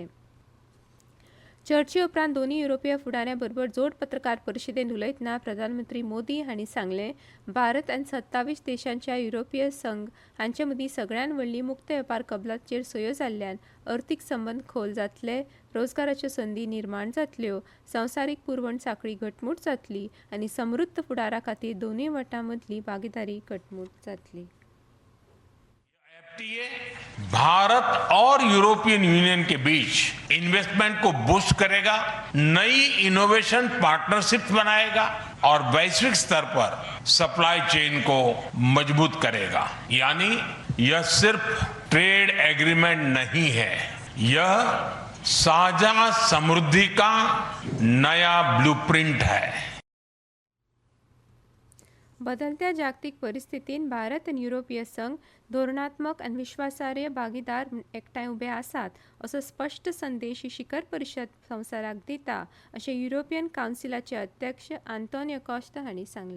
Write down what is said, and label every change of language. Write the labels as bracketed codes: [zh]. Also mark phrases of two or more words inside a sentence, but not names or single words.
[kok] चर्चे उपरांत दोनूय युरोपीय फुडाऱ्यां बरोबर जोड पत्रकार परिशदेंत उलयतना प्रधानमंत्री मोदी हांणी सांगलें, भारत आनी 27 देशांच्या युरोपीय संघ हांचे मदीं सगळ्यांत व्हडली मुक्त वेपार कबलातीचेर सयो जाल्ल्यान अर्थीक संबंद खोल जातले, रोजगाराच्यो संदी निर्माण जातल्यो, संवसारीक पुरवण सांखळी घटमूट जातली आनी समृद्ध फुडारा खातीर दोनूय वटां मदली भागीदारी घटमूट जातली. [hi] भारत और यूरोपियन यूनियन के बीच इन्वेस्टमेंट को बूस्ट करेगा, नई [en] innovation partnership [hi] बनाएगा और वैश्विक स्तर पर [en] supply chain [hi] को मजबूत करेगा. यानी यह सिर्फ [en] trade agreement [hi] नहीं है, यह साझा समृद्धि का नया ब्लूप्रिंट है. [kok] बदलत्या जागतिक परिस्थितीन भारत आनी युरोपीय संघ धोरणात्मक आनी विश्वासार्ह भागीदार म्हूण एकठांय उबे आसात असो स्पश्ट संदेश ही शिखर परिशद संवसाराक दिता अशें युरोपियन कावन्सिलाचे अध्यक्ष आंतोनियो कॉस्टा हांणी सांगलें.